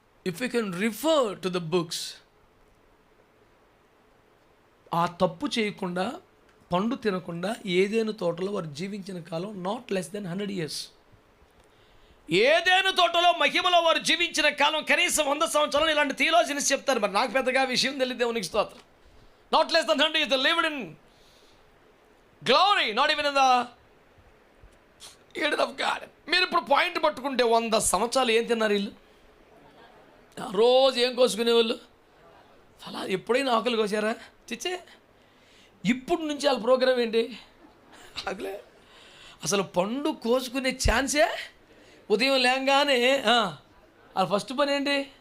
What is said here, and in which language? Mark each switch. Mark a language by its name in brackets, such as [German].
[English] if you can refer to the books, ఆ [Telugu] తప్పు చేయకుండా పండు తినకుండా ఏదేను తోటలో వారు జీవించిన కాలం [English] Not less than 100 years. [Telugu] Eden తోటలో మహిమలో వారు జీవించిన కాలం కనీసం 100 సంవత్సరాలు. ఇలాంటి థియాలజీస్ చెప్తారు, మరి నాకు పెద్దగా విషయం తెలియదు. దేవునికి స్తోత్రం. [English] Not less than 100 years they lived in glory, not even in the Eden of God. [Telugu] మీరు ఇప్పుడు పాయింట్ పట్టుకుంటే 100 సంవత్సరాలు ఏం తిన్నారు వీళ్ళు? రోజు ఏం కోసుకునేవాళ్ళు? అలా ఎప్పుడైనా ఆకులు కోసారా? చిచ్చే. ఇప్పుడు నుంచి వాళ్ళ ప్రోగ్రామ్ ఏంటి? ఆకులే. అసలు పండు కోసుకునే ఛాన్సే ఉదయం లేంగానే వాళ్ళ ఫస్ట్ పని ఏంటి?